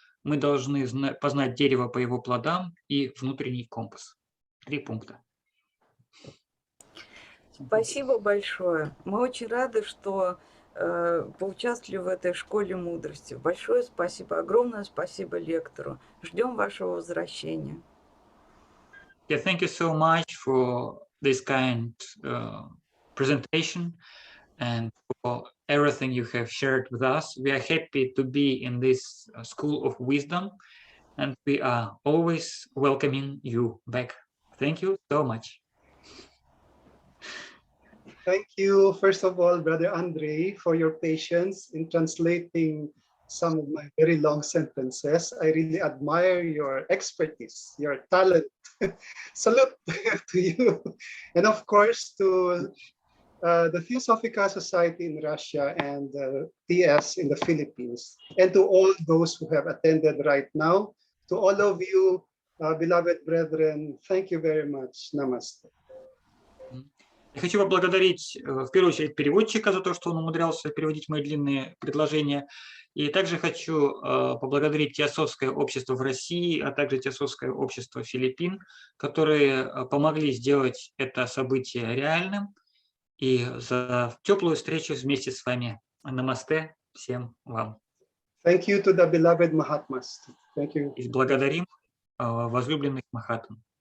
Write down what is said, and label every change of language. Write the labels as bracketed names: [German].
[Russian] Мы должны познать дерево по его плодам и внутренний компас. 3 пункта. Спасибо большое. Мы очень рады, что поучаствовали в этой школе мудрости. Большое спасибо, огромное спасибо лектору. Ждем вашего возвращения. [English] Yeah, thank you so much for this kind presentation and for everything you have shared with us. We are happy to be in this school of wisdom, and we are always welcoming you back. Thank you so much. Thank you, first of all, Brother Andre, for your patience in translating some of my very long sentences. I really admire your expertise, your talent. Salute to you. And of course, to the Theosophical Society in Russia and TS in the Philippines. And to all those who have attended right now, to all of you, beloved brethren, thank you very much. Namaste. [Russian] Я хочу поблагодарить в первую очередь переводчика за то, что он умудрялся переводить мои длинные предложения. И также хочу поблагодарить Теософское общество в России, а также Теософское общество Филиппин, которые помогли сделать это событие реальным. И за теплую встречу вместе с вами. Намасте всем вам. [English] Thank you to the beloved Mahatmas. Thank you. [Russian] И благодарим возлюбленных Махатм.